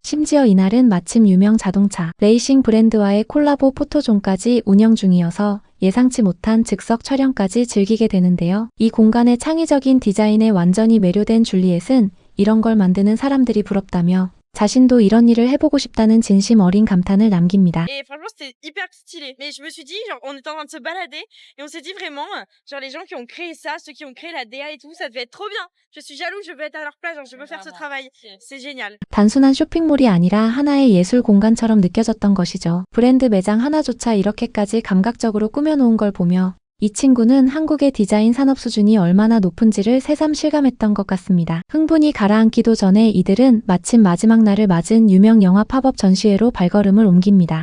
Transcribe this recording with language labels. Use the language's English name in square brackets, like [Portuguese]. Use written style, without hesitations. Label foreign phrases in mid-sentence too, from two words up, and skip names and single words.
[Korean] 심지어 이날은 마침 유명 자동차, 레이싱 브랜드와의 콜라보 포토존까지 운영 중이어서 예상치 못한 즉석 촬영까지 즐기게 되는데요. 이 공간의 창의적인 디자인에 완전히 매료된 줄리엣은 이런 걸 만드는 사람들이 부럽다며 자신도 이런 일을 해보고 싶다는 진심 어린 감탄을 남깁니다. [French] Et franchement, c'était hyper stylé. Mais je me suis dit, genre, on était en train de se balader et on s'est dit vraiment, genre, les gens qui ont créé ça, ceux qui ont créé la DA et tout, ça devait être trop bien. Je suis jaloux, je veux être à leur place, genre, je veux faire ce travail. C'est génial. [Korean] 단순한 쇼핑몰이 아니라 하나의 예술 공간처럼 느껴졌던 것이죠. 브랜드 매장 하나조차 이렇게까지 감각적으로 꾸며놓은 걸 보며 이 친구는 한국의 디자인 산업 수준이 얼마나 높은지를 새삼 실감했던 것 같습니다. 흥분이 가라앉기도 전에 이들은 마침 마지막 날을 맞은 유명 영화 팝업 전시회로 발걸음을 옮깁니다.